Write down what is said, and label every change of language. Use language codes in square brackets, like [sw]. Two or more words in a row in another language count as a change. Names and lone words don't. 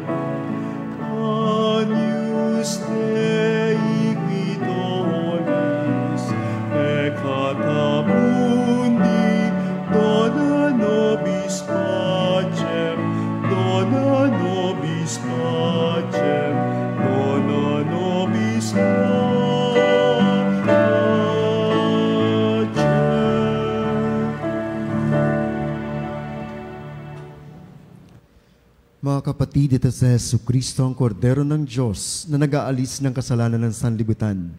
[la] Agnus Dei qui tollis peccata mundi, dona nobis pacem, dona nobis pacem, dona nobis pacem. [tl] Mga kapatid, ito sa Jesucristo ang Kordero ng Diyos na nag-aalis ng kasalanan ng sanlibutan.